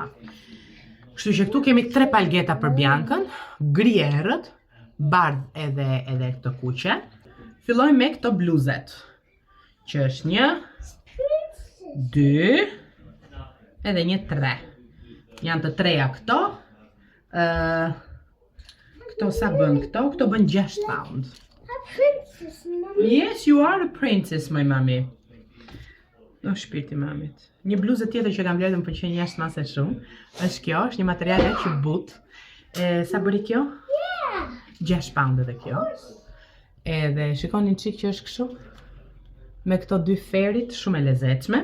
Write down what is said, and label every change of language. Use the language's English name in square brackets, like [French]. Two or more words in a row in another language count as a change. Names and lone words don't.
[Albanian] Kështu që këtu kemi 3 palgeta për Biancën, gri errët, bardh edhe këtë kuqe. Filloj me këto bluzet, që është 1, 2, edhe një 3. Janë të treja këto. Këto sa bën këto? Këto bën 6 pound. [English] Princess, mommy. Yes, you are a princess, my mami. [Albanian] O shpirti mamit. Një bluzë tjetër që kam blerë dhe më pëlqen jashtë mase shumë. Është kjo, është një material e që but. Sa bëri kjo? 6 pound edhe kjo. Edhe shikoni çik që është kështu. Me këto 2 ferit shumë e lezetshme.